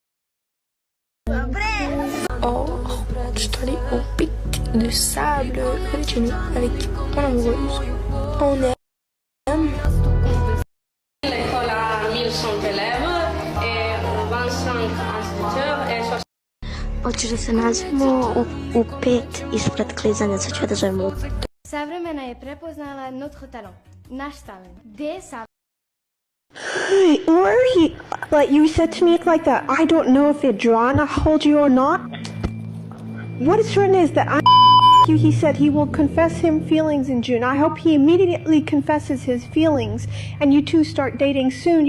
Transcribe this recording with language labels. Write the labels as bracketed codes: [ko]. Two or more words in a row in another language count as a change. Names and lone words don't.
[fr] Or, je suis allée au pic de sable près de chez nous avec mon amoureuse. On aime. L'école a 1100 élèves et 25 instituteurs et 60... [sr] Hoće da se nađemo u 5 ispred klizanja, sad ću da zovemo. Savremena je prepoznala [fr] notre talent, [sr] naš talent. [en] Hey, where are you? Like you said to me like that. I don't know if they're trying to hold you or not. What is written is that you. He said he will confess him feelings in June. I hope he immediately confesses his feelings and you two start dating soon.